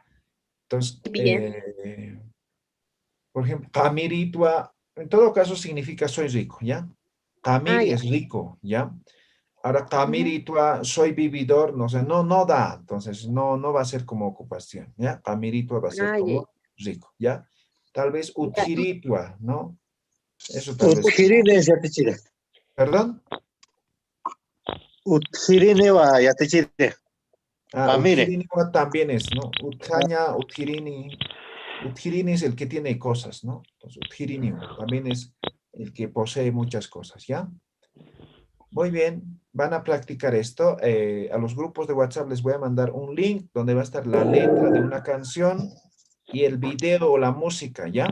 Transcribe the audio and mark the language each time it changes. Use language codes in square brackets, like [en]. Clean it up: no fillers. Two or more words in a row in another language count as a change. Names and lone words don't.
[es] Entonces, por ejemplo, camiritua, en todo caso significa soy rico, ¿ya? Camiri es rico, ¿ya? Ahora, camiritua, soy vividor, no sé, no da, entonces no va a ser como ocupación, ¿ya? Camiritua va a ser como rico, ¿ya? Tal vez utjiritua, ¿no? Eso tal vez. [ay] Utjirine, Yatichiri. [es] ¿Perdón? [ay] Utjirine va, Yatichiri. [es] Utjirini también es, ¿no? [ay] Utjaña, utjirini. [es] Utjirini es el que tiene cosas, ¿no? Entonces, utjirini también es el que posee muchas cosas, ¿ya? Muy bien, van a practicar esto. A los grupos de WhatsApp les voy a mandar un link donde va a estar la letra de una canción y el video o la música, ¿ya?